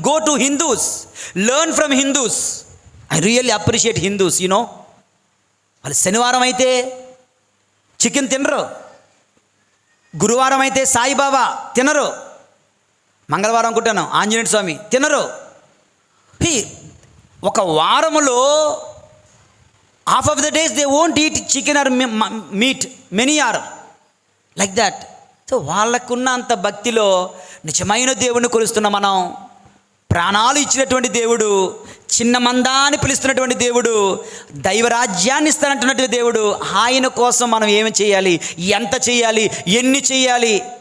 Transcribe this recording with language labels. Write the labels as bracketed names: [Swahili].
[English] Go to Hindus, learn from Hindus. I really appreciate Hindus. [Telugu] వాళ్ళు శనివారం అయితే chicken తినరు, గురువారం అయితే సాయిబాబా తినరు, మంగళవారం అనుకుంటాను ఆంజనేయ స్వామి తినరు. ఒక వారములో [English] half of the days they won't eat chicken or meat, many are like that. [Telugu] So వాళ్ళకున్న అంత భక్తిలో నిజమైన దేవుడిని కొలుస్తున్న మనం, ప్రాణాలు ఇచ్చినటువంటి దేవుడు, చిన్న మందా అని పిలుస్తున్నటువంటి దేవుడు, దైవరాజ్యాన్ని ఇస్తానంటున్నటువంటి దేవుడు, ఆయన కోసం మనం ఏమి చేయాలి, ఎంత చేయాలి, ఎన్ని చేయాలి?